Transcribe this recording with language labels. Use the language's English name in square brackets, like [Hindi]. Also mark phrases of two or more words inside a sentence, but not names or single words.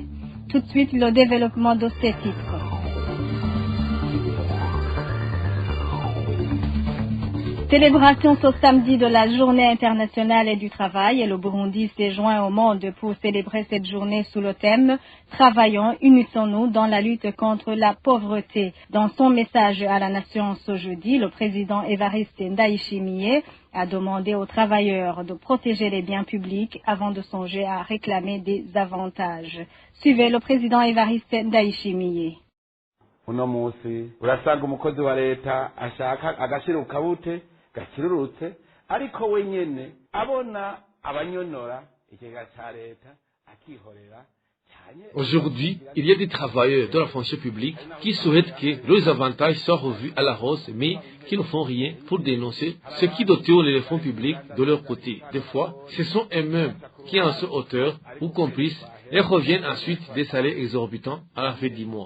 [French] Tout de suite, le développement de ces titres. Célébration ce samedi de la Journée internationale du travail et le Burundi s'est joint au monde pour célébrer cette journée sous le thème « Travaillons, unissons-nous dans la lutte contre la pauvreté ». Dans son message à la nation ce jeudi, le président Evariste Ndayishimiye a demandé aux travailleurs de protéger les biens publics avant de songer à réclamer des avantages. Suivez le président Evariste Ndayishimiye. [Rundi] Uno musi urasanga umukozi wa leta ashaka agashira ukabute gakirurutse ariko wenyene abona abanyonora ikigega ca leta akihorera. [French] Aujourd'hui, il y a des travailleurs de la fonction publique qui souhaitent que leurs avantages soient revus à la hausse, mais qui ne font rien pour dénoncer ce qui détourne les fonds publics de leur côté. Des fois, ce sont eux-mêmes qui en sont auteurs ou complices et reviennent ensuite des salaires exorbitants à la fin du mois.